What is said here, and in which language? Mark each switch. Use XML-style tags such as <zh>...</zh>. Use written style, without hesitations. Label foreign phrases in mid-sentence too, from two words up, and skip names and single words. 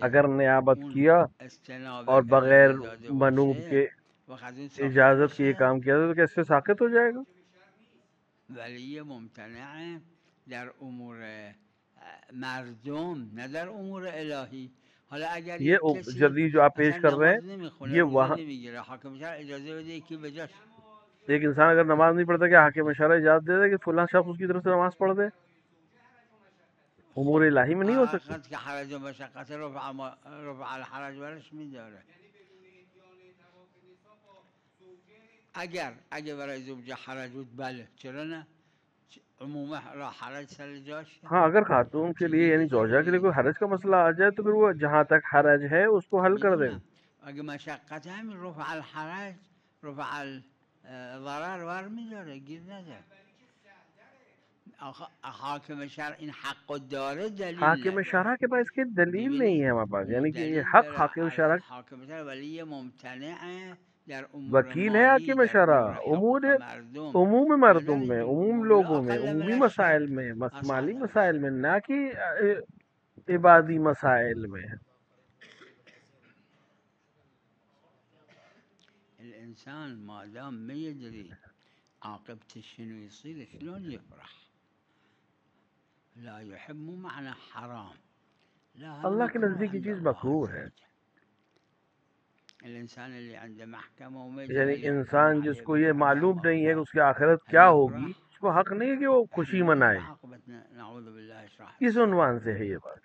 <ur>اگر نیابت کیا اور بغیر منوب کے اجازت کے یہ کام کیا تو کیسے ساقط ہو جائے گا؟</ur> <fa>ولی ممتنع در امور مردم نه در امور الهی۔ حالا اگر</fa> <ur>یہ جدید جو آپ پیش کر رہے ہیں یہ وہاں</ur> <fa>نمیگیره حاکم شهر اجازه بده یکی بجاش،</fa> <ur>ایک انسان اگر نماز نہیں پڑھتا کہ حاکم شرع اجازت دے دے کہ فلاں شخص اس کی طرف سے نماز پڑھ دے؟ امور الہی میں نہیں ہو سکتا</ur> <fa>که حرج و مشقت</fa> <ar>رفع الحرج</ar> <fa>برش میداره۔ اگر برای زوجه حرج بود بله، چرا نه؟ عموم را حرج سر جاش۔</fa> <ur>ہاں اگر خاتون کے لیے یعنی زوجہ کے لیے کوئی حرج کا مسئلہ آ جائے تو پھر وہ جہاں تک حرج ہے اس کو حل کر دے گا۔</ur> <fa>اگر مشقت همین</fa> <ar>رفع الحرج رفع الضرر</ar> <fa>ور میداره، گیر نداره۔ حاکم شرع این حق داره، دلیل</fa> <ur>حاکم شرع کے پاس اس کی دلیل نہیں ہے ہمارے پاس، یعنی کہ یہ حق حاکم شرع،</ur> <fa>حاکم شرع ولی ممتنع در امور</fa> <ur>وکیل ہے حاکم شرع عموم مردم میں، عموم لوگوں میں، عمومی مسائل میں، مالی مسائل میں، نہ کہ عبادی مسائل میں ہے.</ur> <ar>الإنسان ما دام ما يدري عاقبته شنو يصير شلون يفرح؟ لا يحب مو معنى حرام، لا هذا</ar> <ur>اللہ کے</ur> <ar>مكروه</ar> <ur>نزدیک یہ</ur> <ar>عند</ar> <ur>چیز</ur> <ar>الله</ar> <ur>مکروہ</ur> <ar>عز</ar> <ur>ہے.</ur> <ar>وجل. الإنسان اللي عنده محكمة وما</ar> <ur>یعنی</ur> <ar>يدري يحكم</ar> <ur>انسان جس</ur> <ar>عليه</ar> <ur>کو یہ</ur> <ar>بالعذاب</ar> <ur>معلوم</ur> <ar>أو</ar> <ur>نہیں ہے کہ</ur> <ar>لا،</ar> <ur>اس کی آخرت</ur> <ar>هل</ar> <ur>کیا ہوگی،</ur> <ar>يفرح؟</ar> <ur>اس کو حق نہیں ہے کہ وہ</ur> <ar>احنا</ar> <ur>خوشی</ur> <ar>نعرف</ar> <ur>منائے.</ur> <ar>عاقبتنا نعوذ بالله ايش راح</ar> <ur>کس</ur> <ar>يصير.</ar> <ur>عنوان سے ہے یہ بات؟</ur>